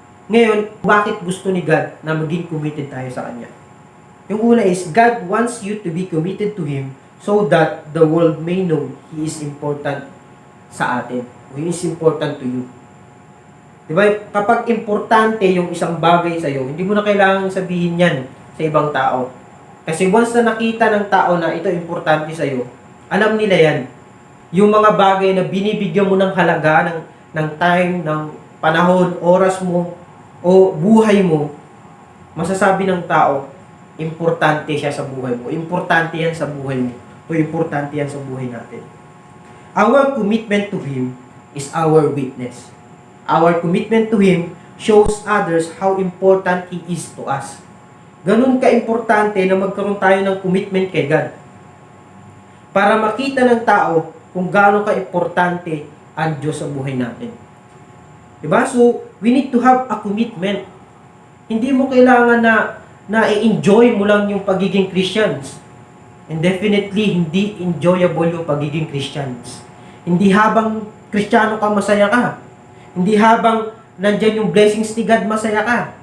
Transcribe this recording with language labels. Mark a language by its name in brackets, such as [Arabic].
[Filipino] Ngayon, bakit gusto ni God na maging committed tayo sa Kanya? [English] Yung una is, God wants you to be committed to Him so that the world may know He is important [Filipino] sa atin. [English] He is important to you. [Filipino] Diba? Kapag importante yung isang bagay sa'yo, hindi mo na kailangang sabihin yan sa ibang tao. Kasi once na nakita ng tao na ito importante sa'yo, alam nila yan. Yung mga bagay na binibigyan mo ng halaga, ng time, ng panahon, oras mo, o buhay mo, masasabi ng tao, importante siya sa buhay mo. Importante yan sa buhay mo. O importante yan sa buhay natin. [English] Our commitment to Him is our witness. Our commitment to Him shows others how important He is to us. [Filipino] Ganun ka-importante na magkaroon tayo ng commitment kay God. Para makita ng tao kung gaano ka-importante ang Diyos sa buhay natin. Diba? [English] So, we need to have a commitment. [Filipino] Hindi mo kailangan na i-enjoy mo lang yung pagiging Christians. [English] And definitely, [Filipino] hindi enjoyable yung pagiging Christians. Hindi habang Kristiyano ka, masaya ka. Hindi habang nandyan yung blessings ni God, masaya ka.